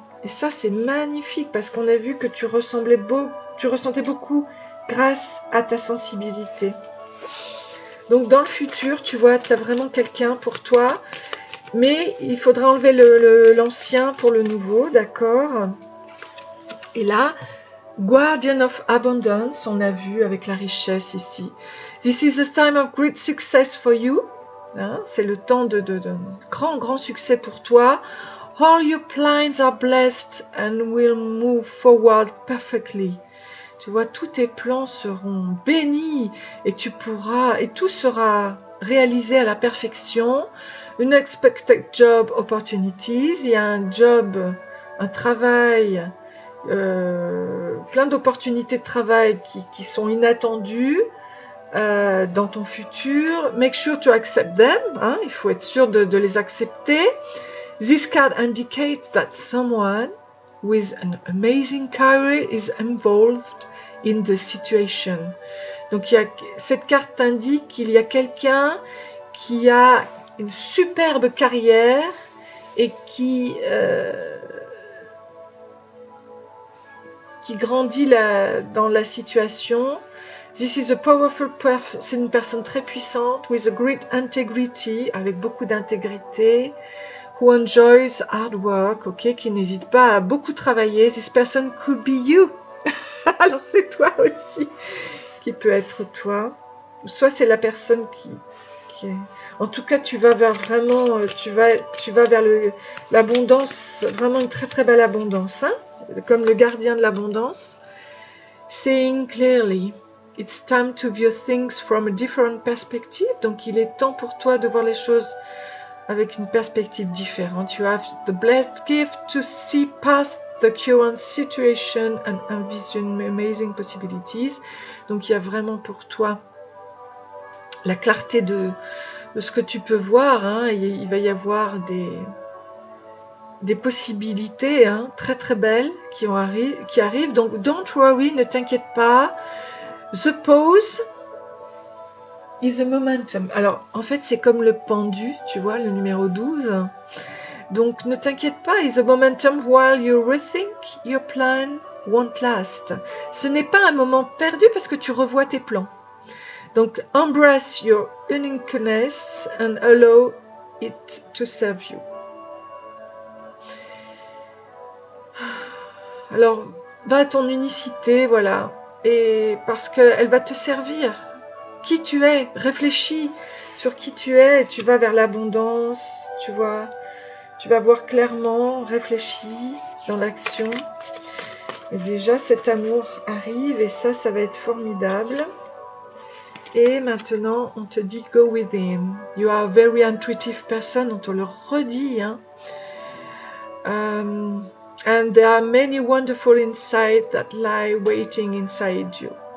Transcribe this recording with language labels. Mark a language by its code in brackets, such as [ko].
[fr] Et ça, c'est magnifique parce qu'on a vu que tu ressentais beaucoup grâce à ta sensibilité. Donc, dans le futur, tu vois, tu as vraiment quelqu'un pour toi. Mais il faudra enlever l'ancien pour le nouveau, d'accord? Et là, Guardian of Abundance, on a vu avec la richesse ici. [en] This is a time of great success for you. [fr] Hein, c'est le temps de grand succès pour toi. [en] All your plans are blessed and will move forward perfectly. [fr] Tu vois, tous tes plans seront bénis et tu pourras, et tout sera réalisé à la perfection. [en] Unexpected job opportunities, [fr] il y a un job, un travail, plein d'opportunités de travail qui sont inattendues dans ton futur. [en] Make sure to accept them, [fr] hein, il faut être sûr de les accepter. [en] This card indicates that someone with an amazing career is involved in the situation. [fr] Donc cette carte indique qu'il y a quelqu'un qui a une superbe carrière et qui grandit dans la situation. [en] This is a powerful person, [fr] c'est une personne très puissante, [en] with a great integrity, [fr] avec beaucoup d'intégrité, [en] who enjoys hard work, ok, [fr] qui n'hésite pas à beaucoup travailler. [en] This person could be you. [fr] Alors c'est toi aussi, qui peut être toi. Soit c'est la personne qui est... En tout cas, tu vas vers vraiment, tu vas vers l'abondance, vraiment une très très belle abondance, hein, comme le gardien de l'abondance. [en] Seeing clearly. It's time to view things from a different perspective. [fr] Donc, il est temps pour toi de voir les choses avec une perspective différente. [en] You have the blessed gift to see past the current situation and envision amazing possibilities. [fr] Donc, il y a vraiment pour toi la clarté de ce que tu peux voir. Hein. Il va y avoir des possibilités, hein, très très belles qui arrivent. [en] Donc, don't worry, [fr] ne t'inquiète pas. [en] The pose is a momentum. [fr] Alors, en fait, c'est comme le pendu, tu vois, le numéro 12. Donc, ne t'inquiète pas. [en] Is a momentum while you rethink your plan won't last. [fr] Ce n'est pas un moment perdu parce que tu revois tes plans. [en] Donc, embrace your uniqueness and allow it to serve you. [fr] Alors, va à ton unicité, voilà. Et parce qu'elle va te servir. Qui tu es, réfléchis sur qui tu es, et tu vas vers l'abondance, tu vas voir clairement, réfléchis dans l'action. Et déjà, cet amour arrive et ça va être formidable. Et maintenant, on te dit [en] go with him. You are a very intuitive person, [fr] on te le redit, hein. [en] And there are many wonderful insights that lie waiting inside you.